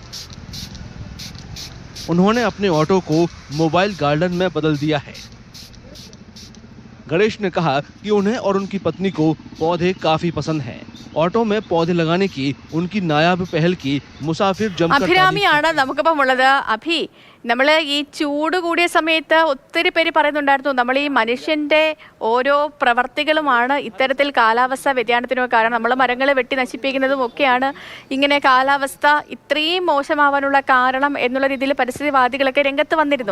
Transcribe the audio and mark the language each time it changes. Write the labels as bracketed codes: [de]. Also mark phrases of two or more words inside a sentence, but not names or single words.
[hi] उन्होंने अपने ऑटो को मोबाइल गार्डन में बदल दिया है। गणेश ने कहा कि उन्हें और उनकी पत्नी को पौधे काफी पसंद हैं। ഓട്ടോ में पौधे लगाने की उनकी नायाब पहल की मुसाफिर जमकर [ml] അഭിരാമിയാണ് നമുക്കിപ്പം ഉള്ളത്. അഭി, നമ്മൾ ഈ ചൂട് കൂടിയ സമയത്ത് ഒത്തിരി പേര് പറയുന്നുണ്ടായിരുന്നു നമ്മൾ ഈ മനുഷ്യന്റെ ഓരോ പ്രവർത്തികളുമാണ് ഇത്തരത്തിൽ കാലാവസ്ഥ വ്യതിയാനത്തിനൊക്കെ കാരണം. നമ്മൾ മരങ്ങൾ വെട്ടി നശിപ്പിക്കുന്നതും ഒക്കെയാണ് ഇങ്ങനെ കാലാവസ്ഥ ഇത്രയും മോശമാവാനുള്ള കാരണം എന്നുള്ള രീതിയിൽ പരിസ്ഥിതിവാദികളൊക്കെ രംഗത്ത് വന്നിരുന്നു.